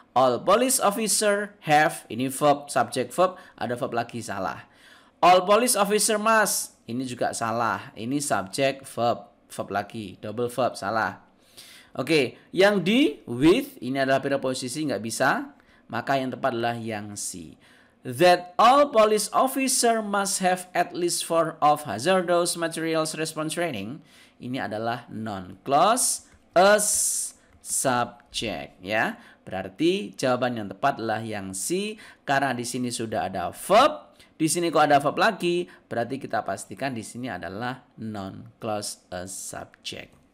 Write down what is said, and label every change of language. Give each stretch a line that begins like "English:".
English: All police officer have,
Indonesian: ini verb, subject verb, ada verb lagi, salah.
English: All police officer must,
Indonesian: ini juga salah. Ini subject verb, verb lagi, double verb, salah. Oke, yang D, with, ini adalah preposisi, nggak bisa. Maka yang tepat adalah yang C.
English: That all police officer must have at least 4 of hazardous materials response training.
Indonesian: Ini adalah non-clause as subject, ya. Berarti jawaban yang tepat adalah yang C karena di sini sudah ada verb. Di sini kok ada verb lagi, berarti kita pastikan di sini adalah non-clause as subject.